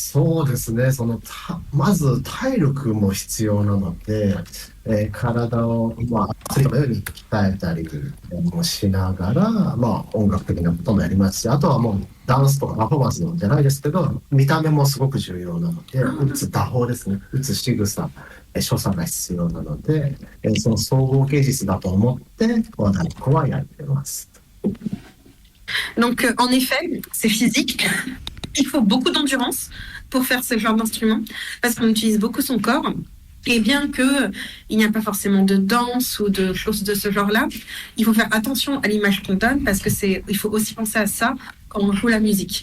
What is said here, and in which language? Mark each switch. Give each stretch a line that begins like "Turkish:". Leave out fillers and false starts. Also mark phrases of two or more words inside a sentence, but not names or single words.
Japanese: そうですね、まず体力も必要なので、体をアスリートのように鍛えたりもしながら、音楽的なこともやりますし、あとはもうダンスとかパフォーマンスのじゃないですけど、見た目もすごく重要なので、打つ打法ですね、打つ仕草、所作が必要なので、その総合芸術だと思って和太鼓はやってます。
French: Donc, en effet, c'est physique. Il faut beaucoup d'endurance pour faire ce genre d'instrument, parce qu'on utilise beaucoup son corps. Et bien qu'il n'y a pas forcément de danse ou de choses de ce genre-là, il faut faire attention à l'image qu'on donne, parce il faut aussi penser à ça quand on joue la musique.